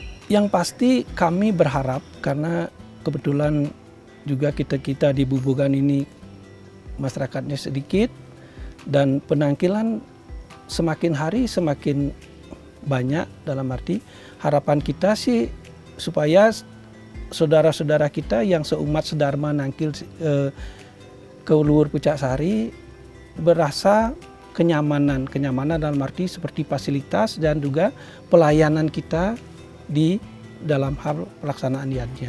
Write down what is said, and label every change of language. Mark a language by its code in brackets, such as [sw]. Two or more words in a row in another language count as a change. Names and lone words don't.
[id] Yang pasti kami berharap, karena kebetulan juga kita di Bubugan ini masyarakatnya sedikit dan penangkilan semakin hari semakin banyak, dalam arti harapan kita sih supaya saudara-saudara kita yang seumat sedharma nangkil ke Luhur Pucaksari berasa kenyamanan dalam arti seperti fasilitas dan juga pelayanan kita di dalam hal pelaksanaan yadnya.